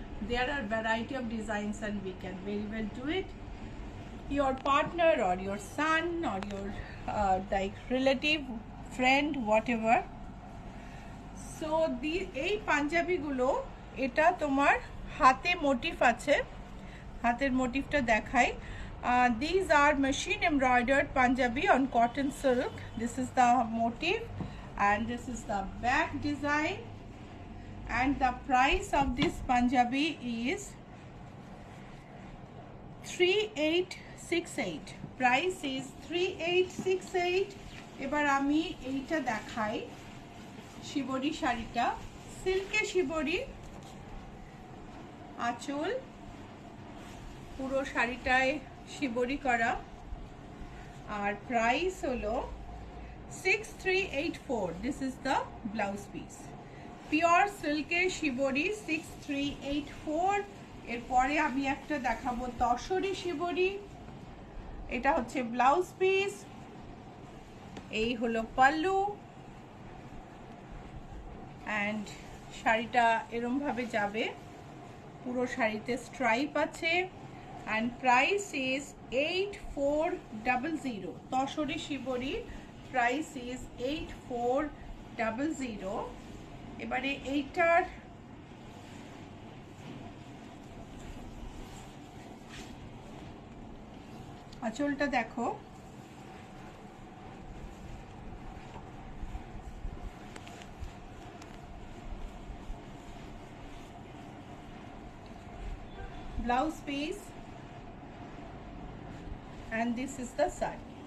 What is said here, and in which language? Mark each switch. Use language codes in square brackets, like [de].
[en] There are variety of designs and we can very well do it. Your partner or your son or your like relative, friend, whatever. [bn] So এই পাঞ্জাবি গুলো, এটা তোমার হাতে motive আছে, হাতের মোটিভটা দেখাই। [en] These are machine embroidered Punjabi on cotton silk. This is the motif and this is the back design, and the price of this Punjabi is 3868. Price is 3868. [bn] এবার আমি এইটা দেখাই, শিবরি শাড়িটা, সিল্কে শিবরি, আঁচল পুরো শাড়িটায় শিবরি করা, আর প্রাইস হলো 6384. [en] This is the blouse piece, pure সিল্কের shibori 6384। [bn] এরপরে আমি একটা দেখাবো তসরি শিবরি, এটা হচ্ছে ব্লাউজ পিস, এই হলো পাল্লু, অ্যান্ড শাড়িটা এরম ভাবে যাবে, পুরো শাড়িতে স্ট্রাইপ আছে, [en] and price is 8400. তসরি shibori price is 8400. [bn] এবারে এইটার আঁচলটা দেখো, [en] blouse piece, and this is the sari.